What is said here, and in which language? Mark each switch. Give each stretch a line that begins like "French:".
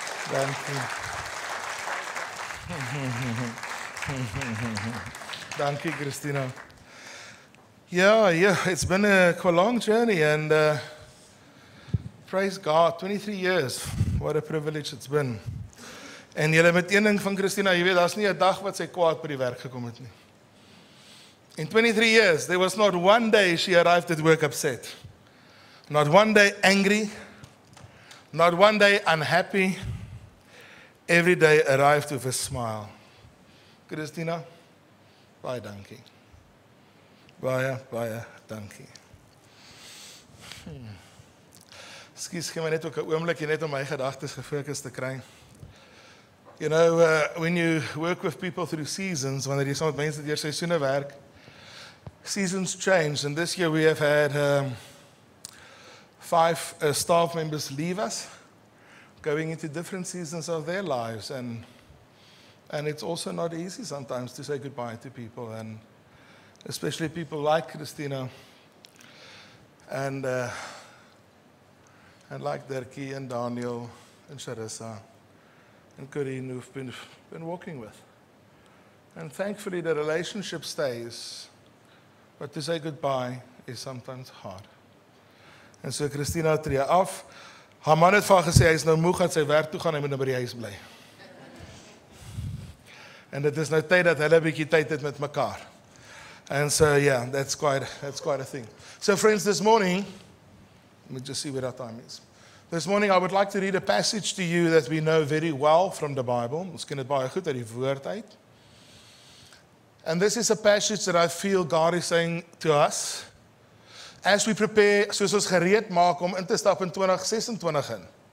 Afrikaans: Dankie. Dankie, Christina.
English: Yeah, it's been a long journey and Praise God, 23 years. What a privilege it's been.
Afrikaans: En julle met een ding van Christina, jy weet, daar's nie 'n dag wat sy kwaad by die werk gekom het nie.
English: In 23 years, there was not one day she arrived at work upset. Not one day angry. Not one day unhappy. Every day arrived with a smile.
Afrikaans: Christina, baie dankie. Baie dankie. Ekskuus, gee my net ook 'n oombliekie net om my gedagtes gefokus te kry.
English: You know, when you work with people through seasons,
Afrikaans: wanneer jy saam met mense deur seisoene werk,
English: seasons change, and this year we have had 5 staff members leave us, going into different seasons of their lives, and it's also not easy sometimes to say goodbye to people, and especially people like Christina, and like Dirkie and Daniel and Charissa and Corinne, who've been walking with. And thankfully the relationship stays, but to say goodbye is sometimes hard.
Afrikaans: En so Christina tree af. Haar man het vir haar gesê, hy is nou moeg dat sy werk toe gaan, hy moet nou by die huis bly. En dit is nou tyd dat hulle 'n bietjie tyd het met mekaar.
English: And so yeah, that's quite a thing. So friends, this morning, let me just see where our time is. This morning I would like to read a passage to you that we know very well from the Bible.
Afrikaans: Ons ken dit baie goed uit die woord uit.
English: And this is a passage that I feel God is saying to us as we prepare,
Afrikaans: soos ons gereed maak om in te stap in 2026 in.